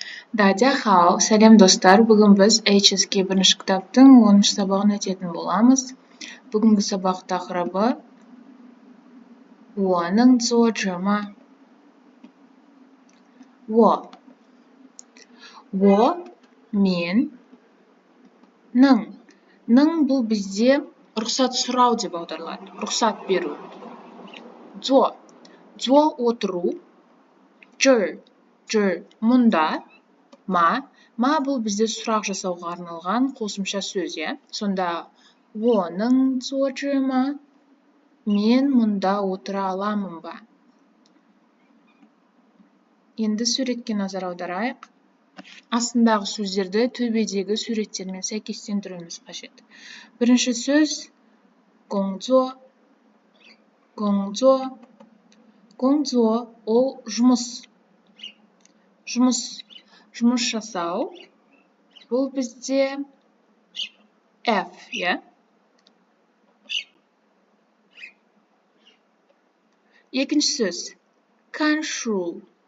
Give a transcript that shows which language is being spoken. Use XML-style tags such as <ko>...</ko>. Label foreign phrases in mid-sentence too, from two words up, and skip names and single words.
<zh>大家好,</zh> <kk>сәлем достар. Бүгін біз HSK бірінші кітаптың 10-шы сабағын өтетін боламыз. Бүгінгі сабақ тақырыбы</kk> <zh>我能做什么?</zh> <kk>我 мен ның. Ның бұл бізде рұқсат сұрау деп аударылады. Рұқсат беру. Дзо отыру. Жүр мұнда. Ма бұл бізде сұрақ жасауға арналған қосымша сөз, иә? Сонда</kk> <zh>我能坐这吗?</zh> <kk>Мен мұнда отыра аламын ба? Енді суретке назар аударайық. Астындағы сөздерді төбедегі суреттермен сәйкестендіруіміз қажет. Бірінші сөз 工作. 工作 ол жұмыс. Жұмыс жасау. Бұл бізде F, иә? Екінші сөз</kk> <zh>看书.</zh>